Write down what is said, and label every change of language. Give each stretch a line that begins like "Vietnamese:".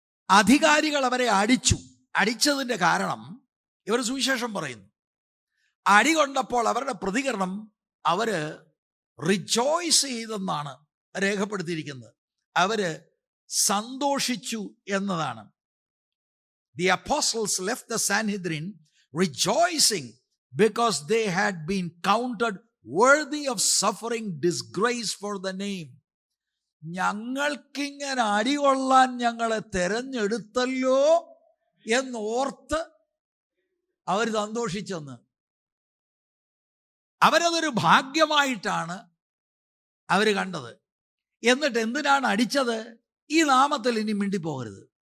Malayalam: അധികാരികൾ അവരെ അടിച്ചതിന്റെ കാരണം ഇവർ സുവിശേഷം പറയുന്നു. അടി കൊണ്ടപ്പോൾ അവരുടെ പ്രതികരണം അവര് റിജോയ്സ് ചെയ്തെന്നാണ് രേഖപ്പെടുത്തിയിരിക്കുന്നത്. അവര് സന്തോഷിച്ചു എന്നതാണ്.
English: The apostles left the Sanhedrin rejoicing because they had been counted worthy of suffering disgrace for the name.
Malayalam: ഞങ്ങൾക്കിങ്ങനെ അടികൊള്ളാൻ ഞങ്ങളെ തെരഞ്ഞെടുത്തല്ലോ എന്നോർത്ത് അവർ സന്തോഷിച്ചെന്ന്. അവരതൊരു ഭാഗ്യമായിട്ടാണ് അവർ കണ്ടത്. എന്നിട്ട് എന്തിനാണ് അടിച്ചത്? ഈ നാമത്തിൽ ഇനി മിണ്ടിപ്പോകരുത്.